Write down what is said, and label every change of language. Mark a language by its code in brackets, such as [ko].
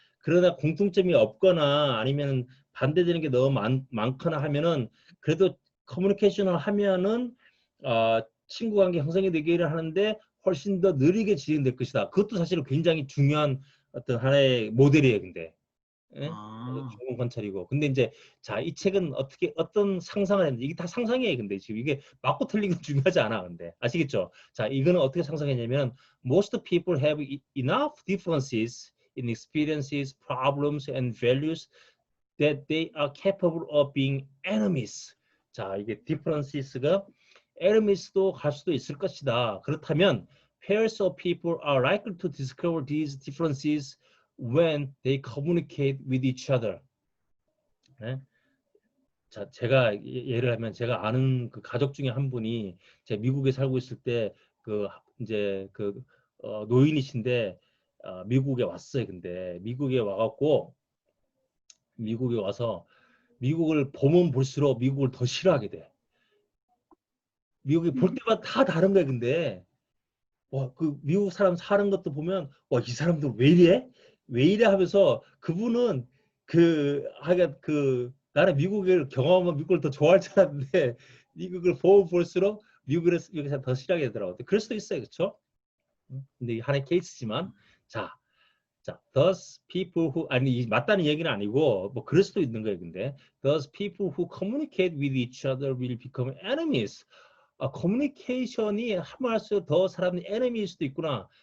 [ko] 그러나 공통점이 없거나 아니면 반대되는 게 너무 많거나 하면은 그래도 커뮤니케이션을 하면은 친구 관계 형성이 되기를 하는데 훨씬 더 느리게 진행될 것이다. 그것도 사실은 굉장히 중요한 어떤 하나의 모델이에요. 근데. 예? 아, 좋은 관찰이고. 근데 이제 자, 이 책은 어떤 상상을 했는데 이게 다 상상이에요. 근데 지금 이게 맞고 틀린 건 중요하지 않아. 근데 아시겠죠? [en] 자, [ko] 이거는 어떻게 상상했냐면 [en] most people have enough differences in experiences, problems and values that they are capable of being enemies. [ko] 자, 이게 differences가 enemies도 갈 수도 있을 것이다. [en] 그렇다면 pairs of people are likely to discover these differences when they communicate with each other. [ko] 네? 자, 제가 예를 하면 제가 아는 그 가족 중에 한 분이 제가 미국에 살고 있을 때 그 이제 노인이신데 미국에 왔어요. 근데 미국에 와갖고 미국에 와서 미국을 보면 볼수록 미국을 더 싫어하게 돼. 미국에 볼 때마다 다 다른 거야. 근데 와, 그 미국 사람 사는 것도 보면 와, 이 사람들 왜 이래? 왜 이래 하면서 그분은 하여간 나는 미국을 경험하면 미국을 더 좋아할 줄 알았는데 미국을 보면 볼수록 미국에서 더 싫어하게 되더라고요. 그럴 수도 있어요. 그렇죠? 근데 이 하나의 케이스지만 자, [en] those people who [ko] 아니 맞다는 얘기는 아니고 뭐 그럴 수도 있는 거예요. [en] 근데 those people who communicate with each other will become enemies. [ko] 커뮤니케이션이 하면 할수록 더 사람이 에너미일 수도 있구나.